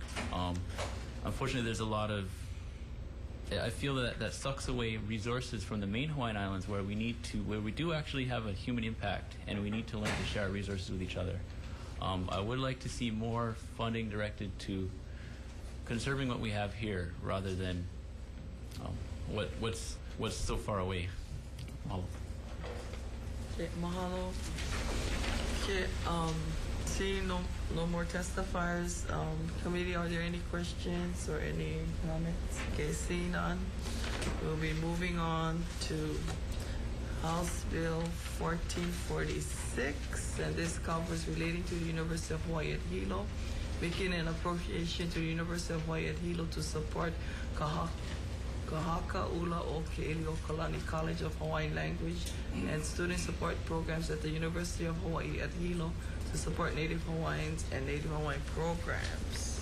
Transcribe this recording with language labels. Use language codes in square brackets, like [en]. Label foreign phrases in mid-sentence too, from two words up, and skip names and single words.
[en] Unfortunately, there's a lot of I feel that sucks away resources from the main Hawaiian Islands where we do actually have a human impact, and we need to learn to share our resources with each other. I would like to see more funding directed to conserving what we have here rather than what's so far away. Mahalo. Okay, mahalo. Okay, seeing no more testifiers, committee, are there any questions or any comments? Okay, seeing none, we'll be moving on to House Bill 1446, and this covers relating to the University of Hawaii at Hilo, making an appropriation to the University of Hawaii at Hilo to support Kahaka Ula o Ke'eliokalani College of Hawaiian Language and student support programs at the University of Hawaii at Hilo to support Native Hawaiians and Native Hawaiian programs.